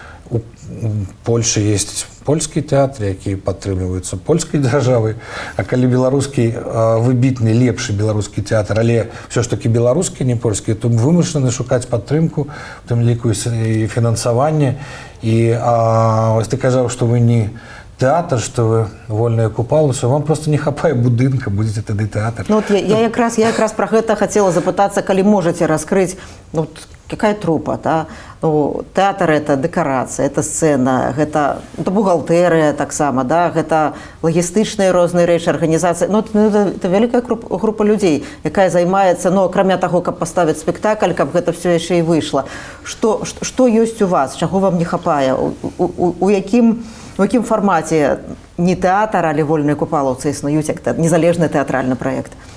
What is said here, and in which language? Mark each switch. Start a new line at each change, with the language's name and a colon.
Belarusian: у Польши есть польскі тэатр, які падтрымліваюцца польскай дзяржавай, а калі беларускі выбітны лепшы беларускі тэатр, але все ж таки беларускі, не польскі, то вымушаны шукаць падтрымку, у тым ліку і фінансаванне. І вось ты казаў, што вы не тэатр, што вы вольная купалуса, вам просто не хапае будынка, будзеце тады тэатр. Ну, вот я якраз про гэта хотела запытаться, калі можете раскрыть, ну, какая трупа, да?
Russian: Ну, театр это декорация, это сцена, это бухгалтерия таксама, да?
Belarusian: Это логістычныя розныя рэчы, арганізацыі. Ну, это вялікая група людзей, якая займаецца, ну, акрамя таго, каб паставіць спектакль, каб гэта все яшчэ і выйшла. Што ёсць у вас, чаго вам не хапае, у якім фармаце не тэатр, але вольныя купалаўцы існуюць, як незалежны тэатральны праект?